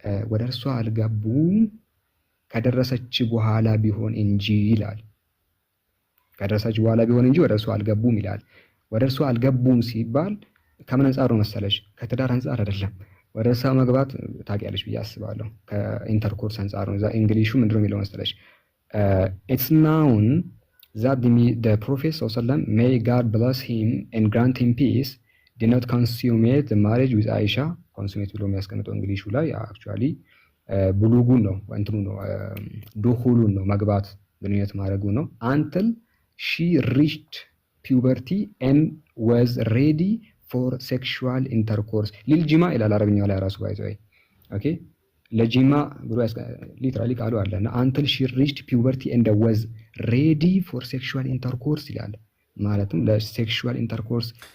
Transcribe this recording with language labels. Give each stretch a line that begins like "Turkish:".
Amharic: ወደ እርሷ አልገቡም ከደረሰች በኋላ ቢሆን እንጂ ይላል። ከደረሰች በኋላ ቢሆን እንጂ ወደ እርሷ አልገቡም ይላል። ወደ እርሷ አልገቡም ሲባል ከምን አንጻር ነው መሰለሽ? ከትዳር አንጻር አይደለም። ወደ እርሷ መግባት ታውቂያለሽ ብዬ አስባለሁ። ከኢንተርኮርስ አንጻር ነው። እዛ እንግሊሹ ምንድን ነው የሚለው መሰለሽ?
English: ኢትስ ናውን ዛት the prophet
Arabic: sallallahu alaihi wasallam
English: may God bless him and grant him peace did not consummate the marriage with Aisha.
Amharic: ኮንሱሜት ብሎ የሚያስቀምጠው እንግሊሹ ላይ አክቹዋሊ ብሉጉን ነው እንትኑ ነው ዱኹሉን ነው መግባት ግንኙነት ማድረጉ ነው።
English: until she reached puberty and was ready for sexual intercourse
Amharic: ሊልጂማ ይላል አረብኛው ላይ ራሱ ባይዘይ ኦኬ ለጂማ ብሎ ሊትራሊ ቃሉ አለና until she reached puberty and was ready for sexual intercourse ይላል። ማለትም ለሴክሹዋል ኢንተርኮርስ።